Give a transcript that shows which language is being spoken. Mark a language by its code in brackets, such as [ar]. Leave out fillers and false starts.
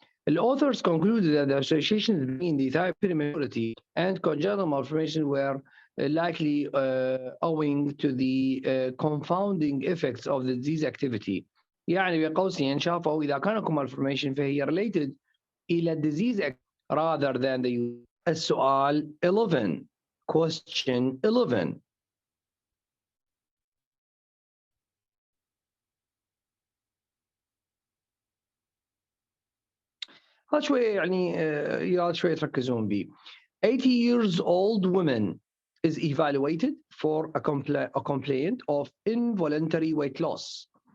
[en] The authors concluded that the associations between the thyroid prematurity and congenital malformation were likely owing to the confounding effects of the disease activity. [ar] يعني بين قوسين شافوا إذا كان اكو malformation فهي related إلى [en] disease rather than the [ar] السؤال 11. [en] Question 11. [ar] هذا شوية يعني يا شوية تركزون بيه. [en] 80 years old woman is evaluated for a complaint of involuntary weight loss.